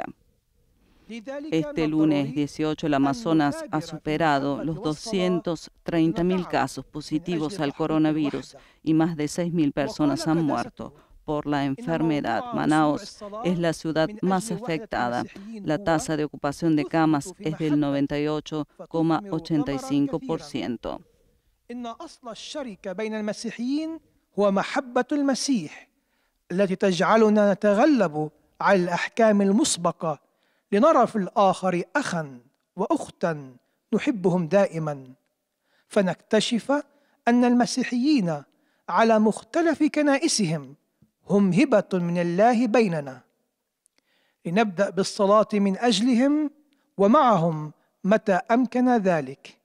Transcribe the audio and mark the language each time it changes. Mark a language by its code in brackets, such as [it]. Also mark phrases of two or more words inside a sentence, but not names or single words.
[es] Este lunes 18 el Amazonas ha superado los 230.000 casos positivos al coronavirus y más de 6.000 personas han muerto por la enfermedad. Manaus es la ciudad más afectada. La tasa de ocupación de camas es del 98,85%. [ar] لنرى في الآخر أخا وأختا نحبهم دائما، فنكتشف أن المسيحيين على مختلف كنائسهم هم هبة من الله بيننا، لنبدأ بالصلاة من أجلهم ومعهم متى أمكن ذلك.